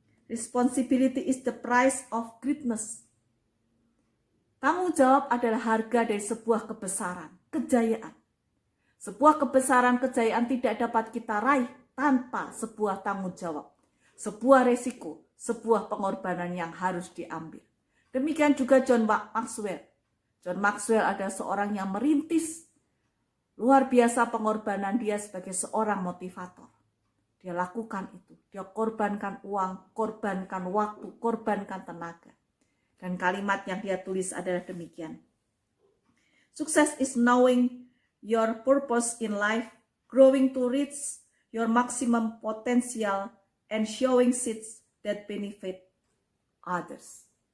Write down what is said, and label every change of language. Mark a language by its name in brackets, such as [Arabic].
[English] Responsibility is the price of greatness. [Indonesian] Tanggung jawab adalah harga dari sebuah kebesaran, kejayaan. Sebuah kebesaran, kejayaan tidak dapat kita raih tanpa sebuah tanggung jawab. Sebuah resiko, sebuah pengorbanan yang harus diambil. Demikian juga John Maxwell. John Maxwell adalah seorang yang merintis luar biasa pengorbanan dia sebagai seorang motivator. Dia lakukan itu. Dia korbankan uang, korbankan waktu, korbankan tenaga. Dan kalimat yang dia tulis adalah demikian. [English] Success is knowing your purpose in life, growing to reach your maximum potential, and showing seeds that benefit others.